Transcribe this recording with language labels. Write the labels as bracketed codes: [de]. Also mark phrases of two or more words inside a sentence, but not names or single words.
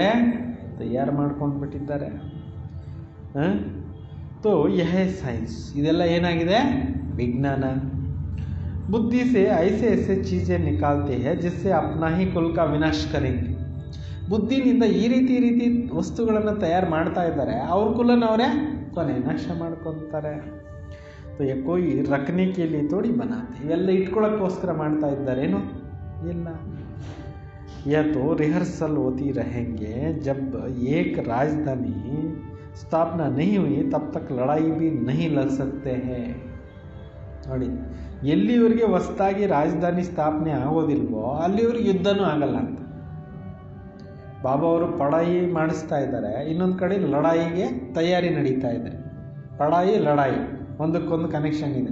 [kn] ತಯಾರು ಮಾಡ್ಕೊಂಡು ಬಿಟ್ಟಿದ್ದಾರೆ. [hi] तो यह साइंस, [kn] ಇದೆಲ್ಲ ಏನಾಗಿದೆ? ವಿಜ್ಞಾನ. [hi] बुद्धि से ऐसे ऐसे चीज़ें निकालते हैं जिससे अपना ही कुल का विनाश करेंगे. [kn] ಬುದ್ಧಿನಿಂದ ಈ ರೀತಿ ವಸ್ತುಗಳನ್ನು ತಯಾರು ಮಾಡ್ತಾ ಇದ್ದಾರೆ, ಅವ್ರ ಕುಲನವರೇ ಕೊನೆ ನಾಶ ಮಾಡ್ಕೊತಾರೆ. [hi] तो ये कोई रखने के लिए थोड़ी बनाते, [kn] ಇವೆಲ್ಲ ಇಟ್ಕೊಳ್ಳೋಕ್ಕೋಸ್ಕರ ಮಾಡ್ತಾ ಇದ್ದಾರೇನು? ಇಲ್ಲ. [hi] यह तो रिहर्सल होती रहेंगे, जब एक राजधानी स्थापना नहीं हुई तब तक लड़ाई भी नहीं लड़ सकते हैं. [kn] ನೋಡಿ, ಎಲ್ಲಿವರೆಗೆ ಹೊಸದಾಗಿ ರಾಜಧಾನಿ ಸ್ಥಾಪನೆ ಆಗೋದಿಲ್ವೋ ಅಲ್ಲಿವರೆಗೆ ಯುದ್ಧನೂ ಆಗಲ್ಲ ಅಂತ ಬಾಬಾ ಅವರು ಪಡಾಯಿ ಮಾಡಿಸ್ತಾ ಇದ್ದಾರೆ. ಇನ್ನೊಂದು ಕಡೆ ಲಡಾಯಿಗೆ ತಯಾರಿ ನಡೀತಾ ಇದೆ. ಪಡಾಯಿ ಲಡಾಯಿ ಒಂದಕ್ಕೊಂದು ಕನೆಕ್ಷನ್ ಇದೆ.